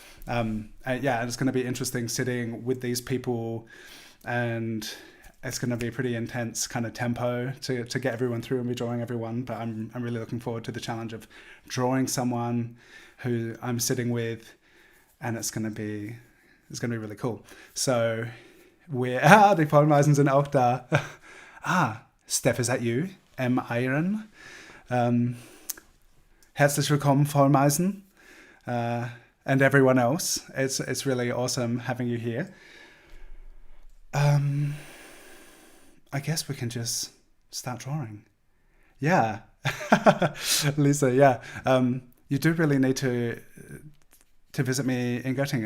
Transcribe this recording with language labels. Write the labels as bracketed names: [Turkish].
[English] It's going to be interesting sitting with these people, and it's going to be a pretty intense kind of tempo to get everyone through and be drawing everyone. But I'm really looking forward to the challenge of drawing someone who I'm sitting with, and it's going to be really cool. [German] So die Vollmeisen sind auch da. [English] Steph, is that you? [German] M. Iron. Herzlich willkommen, Vollmeisen. [English] And everyone else. It's really awesome having you here. I guess we can just start drawing. Yeah. Lisa, yeah. You do really need to visit me in Göttingen.